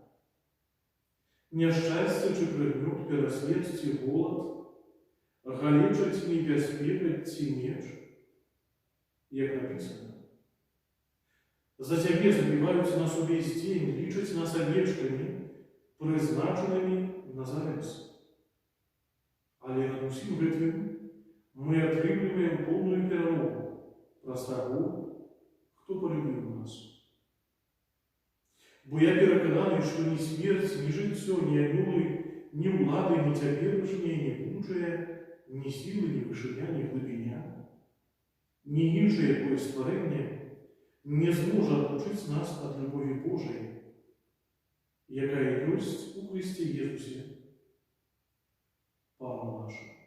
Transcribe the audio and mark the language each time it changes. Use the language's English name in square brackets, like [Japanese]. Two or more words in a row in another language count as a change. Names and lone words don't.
[Ukrainian] Нещастя чи пригнет, переслед ці голод, галечить небезпека ці меч, як написано. За Тебе забиваються нас увесь день, лічать нас овечками, призначеними на завес. [Belarusian] Але над усім гэтым мы отрымліваем полную перамогу праз таго, хто полюбіў нас. Бо я перакананы, што ні смерць, ні жыццё, ні анёлы, ні ўлады, ні цяперашнія, ні будучае, ні сілы, ні вышыня, ні глыбіня, ні іншае якое стварэнне не зможа адлучыць нас ад любові Божай, якая ёсць у Христе Езусе, Пана наша.